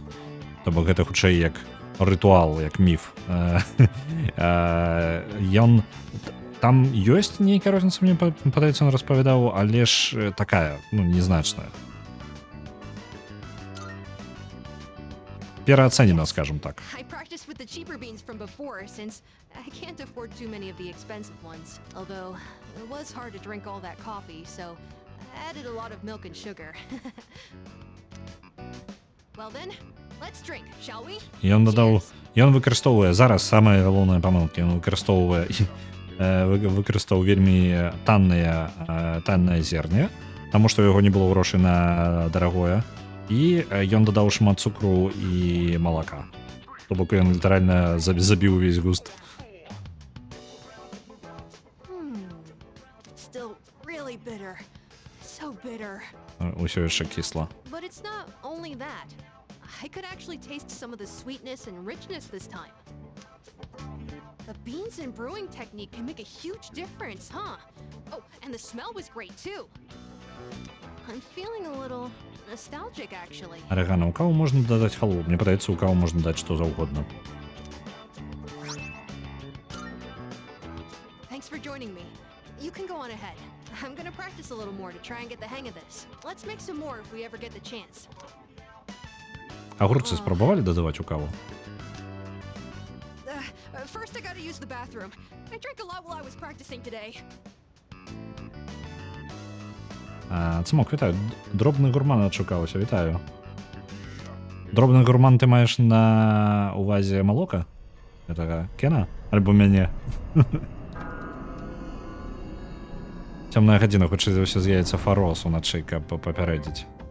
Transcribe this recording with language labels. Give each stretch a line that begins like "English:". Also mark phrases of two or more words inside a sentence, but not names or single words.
Belarusian: То бок гэта хутчэй як рытуал, як міф. Ён там ёсць нейкая розніца, мне падаецца, ён распавядаў, але ж такая, ну, незначная. Пераацэнена, скажем так.
English: I practiced with the cheaper beans from before, since I can't afford too many of the expensive ones. Although, it was hard to drink all that coffee, so I added a lot of milk and sugar. Well then, let's drink, shall we?
Belarusian: Ён дадаў, ён выкарыстоўвае зараз самыя галоўныя памылкі, ён выкарыстоўваў вельмі таннае зерне, таму што яго не было грошай на дарагое, і ён дадаў шмат цукру і малака. То бок ён літаральна забіў увесь густ.
English: Still really bitter. So bitter.
Belarusian: Усё яшчэ кісла.
English: But it's not only that. I could actually taste some of the sweetness and richness this time. The beans and brewing technique can make a huge difference, huh? Oh, and the smell was great too. I'm feeling a little nostalgic, actually.
Belarusian: Арегано, у каву можна дадаць халву. Мне падаецца, у каву можна даць што заўгодна.
English: Thanks for joining me. You can go on ahead. I'm gonna practice a little more to try and get the hang of this. Let's make some more if we ever get the chance.
Belarusian: Агурцы спрабавалі дадаваць у каву?
English: First I gotta use the bathroom. I drank a lot while I was practicing today.
Belarusian: Цмок, вітаю. Дробны гурман адшукаўся, вітаю. Дробны гурман ты маеш на увазе малока? Гэтага Кена? Альбо мяне? Цёмная гадзіна, хутчэй за ўсё з'явіцца Фарос уначы, каб папярэдзіць.